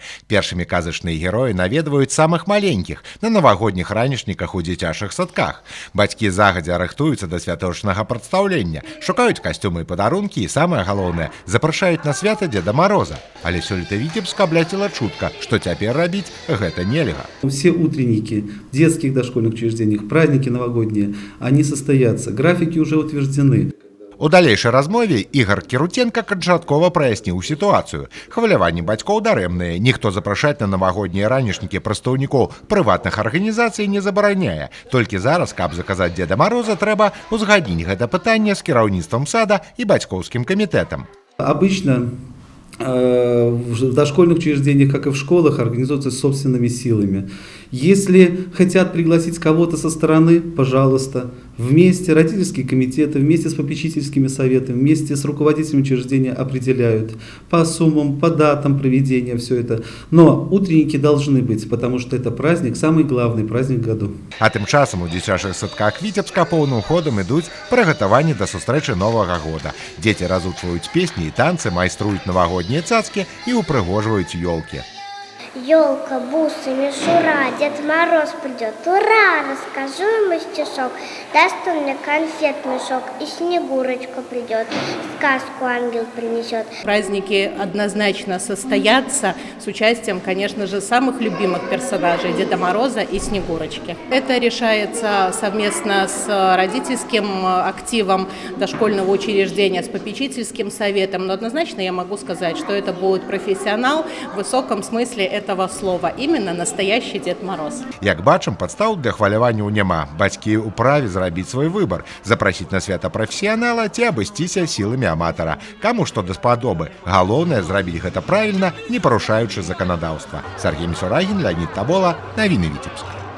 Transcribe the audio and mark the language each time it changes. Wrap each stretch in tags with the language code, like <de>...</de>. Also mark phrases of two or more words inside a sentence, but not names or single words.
<be>Першымі казачныя героі наведваюць самых маленькіх на навагодніх ранішніках у дзіцячых садках. Бацькі загадзя рыхтуюцца да святочнага прадстаўлення, шукаюць касцюмы і падарункі і, самае галоўнае, запрашаюць на свята Дзеда Мароза. Але сёлета Віцебска абляцела чутка, што цяпер рабіць гэта нельга.</be> <ru>Все утренники в детских дошкольных учреждениях, праздники новогодние, они состоятся. Графики уже утверждены.</ru> <be>У далейшай размове Ігор Кірутенка канчаткова праясніў сітуацыю. Хваляванні бацькоў дарэмныя. Ніхто запрашаць на навагоднія ранішнікі прадстаўнікоў прыватных арганізацый не забараняе. Толькі зараз, каб заказаць Дзеда Мароза, трэба узгадніць гэта пытанне з кіраўніцтвам сада і бацькоўскім камітэтам.</be> <ru>Обычно в дошкольных учреждениях, как и в школах, организуются собственными силами. Если хотят пригласить кого-то со стороны, пожалуйста, вместе родительские комитеты, вместе с попечительскими советами, вместе с руководителем учреждения определяют по суммам, по датам проведения все это. Но утренники должны быть, потому что это праздник, самый главный праздник в году.</ru> <be>А тым часам у дзіцячых садках Віцебска поўным ходам ідуць прыгатаванні да сустрэчы Новага года. Дзеці разучваюць песні і танцы, майструюць навагоднія цацкі і упрыгожваюць ёлкі.</be> <ru>Ёлка, бусы, мишура, Дед Мороз придет, ура! Расскажу ему стишок, даст он мне конфет мешок, и Снегурочка придет, сказку ангел принесет. Праздники однозначно состоятся с участием, конечно же, самых любимых персонажей Деда Мороза и Снегурочки. Это решается совместно с родительским активом дошкольного учреждения, с попечительским советом, но однозначно я могу сказать, что это будет профессионал в высоком смысле этого слова, именно настоящий Дед Мороз.</ru> <be>Як бачым, падстаў для хваляванняў няма. Бацькі ў праве зрабіць свой выбар, запрасіць на свята прафесіянала ці абысціся сіламі аматара. Каму што даспадобы. Галоўнае зрабіць гэта правільна, не парушаючы заканадаўства. Сергей Мисурагин, Леонид Табола, навіны Віцебска.</be>